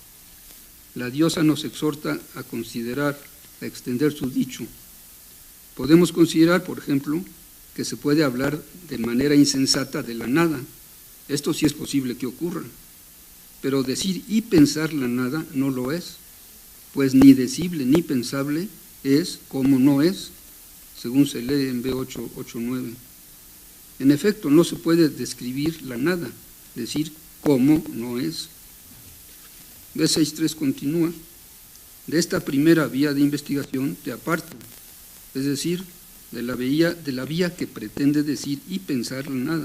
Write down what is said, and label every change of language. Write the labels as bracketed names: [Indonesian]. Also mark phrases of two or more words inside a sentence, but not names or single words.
[Spanish] La diosa nos exhorta a considerar, a extender su dicho. Podemos considerar, por ejemplo, que se puede hablar de manera insensata de la nada. Esto sí es posible que ocurra, pero decir y pensar la nada no lo es, pues ni decible ni pensable es como no es, según se lee en B889. En efecto, no se puede describir la nada, decir cómo no es. B63 continúa: de esta primera vía de investigación te aparto, es decir, de la vía que pretende decir y pensar la nada.